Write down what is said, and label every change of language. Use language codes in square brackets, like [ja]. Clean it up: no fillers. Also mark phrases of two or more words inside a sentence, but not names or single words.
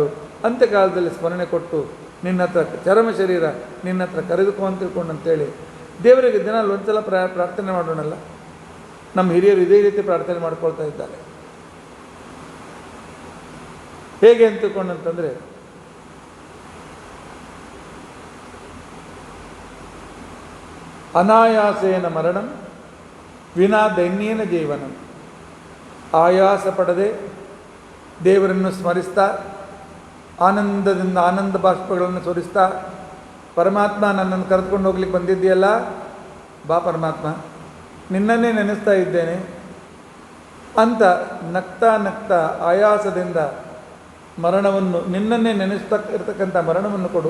[kn] ಅಂತ್ಯಕಾಲದಲ್ಲಿ ಸ್ಮರಣೆ ಕೊಟ್ಟು ನಿನ್ನ ಹತ್ರ ಚರಮ ಶರೀರ ನಿನ್ನ ಹತ್ರ ಕರೆದುಕೋ ಅಂತ ತಿಳ್ಕೊಂಡು ಅಂತೇಳಿ ದೇವರಿಗೆ ದಿನ ಒಂದ್ಸಲ ಪ್ರಾರ್ಥನೆ ಮಾಡೋಣಲ್ಲ. ನಮ್ಮ ಹಿರಿಯರು ಇದೇ ರೀತಿ ಪ್ರಾರ್ಥನೆ ಮಾಡ್ಕೊಳ್ತಾ ಇದ್ದಾರೆ. ಹೇಗೆ ಅಂತ ತಿಳ್ಕೊಂಡಂತಂದರೆ, [sa] ಅನಾಯಾಸೇನ ಮರಣಂ ವಿನಾ ದೈನ್ಯೇನ ಜೀವನಂ. [kn] ಆಯಾಸ ಪಡದೆ ದೇವರನ್ನು ಸ್ಮರಿಸ್ತಾ ಆನಂದದಿಂದ ಆನಂದ ಬಾಷ್ಪಗಳನ್ನು ಸುರಿಸ್ತಾ, ಪರಮಾತ್ಮ ನನ್ನನ್ನು ಕರೆದುಕೊಂಡು ಹೋಗ್ಲಿಕ್ಕೆ ಬಂದಿದ್ದೀಯಲ್ಲ, ಬಾ ಪರಮಾತ್ಮ, ನಿನ್ನನ್ನೇ ನೆನೆಸ್ತಾ ಇದ್ದೇನೆ ಅಂತ ನಗ್ತಾ ನಗ್ತಾ ಆಯಾಸದಿಂದ ಮರಣವನ್ನು, ನಿನ್ನನ್ನೇ ನೆನೆಸ್ತಾ ಇರತಕ್ಕಂಥ ಮರಣವನ್ನು ಕೊಡು.